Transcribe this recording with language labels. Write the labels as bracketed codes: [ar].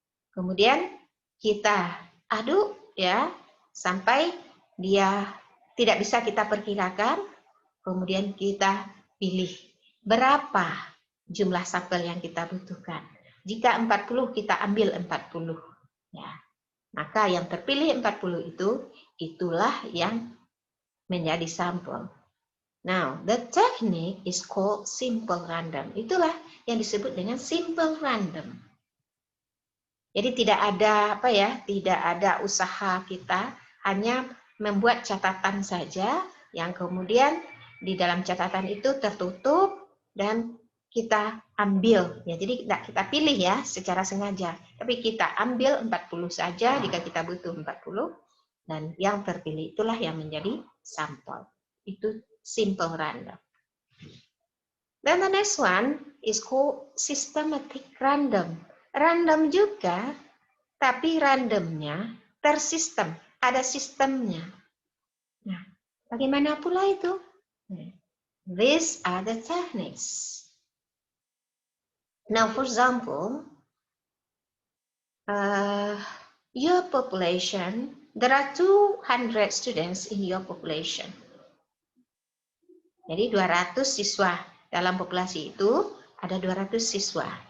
[id] Kemudian kita aduk ya sampai dia tidak bisa kita perkirakan. Kemudian kita pilih berapa jumlah sampel yang kita butuhkan. Jika 40 kita ambil 40 ya. Maka yang terpilih 40 itulah yang menjadi sampel. [en] Now, the technique is called simple random. [id] Itulah yang disebut dengan simple random. Jadi tidak ada tidak ada usaha kita, hanya membuat catatan saja yang kemudian di dalam catatan itu tertutup dan kita ambil ya. Jadi tidak kita pilih ya secara sengaja, tapi kita ambil 40 saja jika kita butuh 40 dan yang terpilih itulah yang menjadi sampel. Itu simple random. [en] Then the next one is called systematic random. [id] Random juga, tapi randomnya tersistem, ada sistemnya. Nah, bagaimana pula itu? [en] These are the techniques. Now, for example, your population, there are 200 students in your population. [id] Jadi 200 siswa dalam populasi itu ada 200 siswa.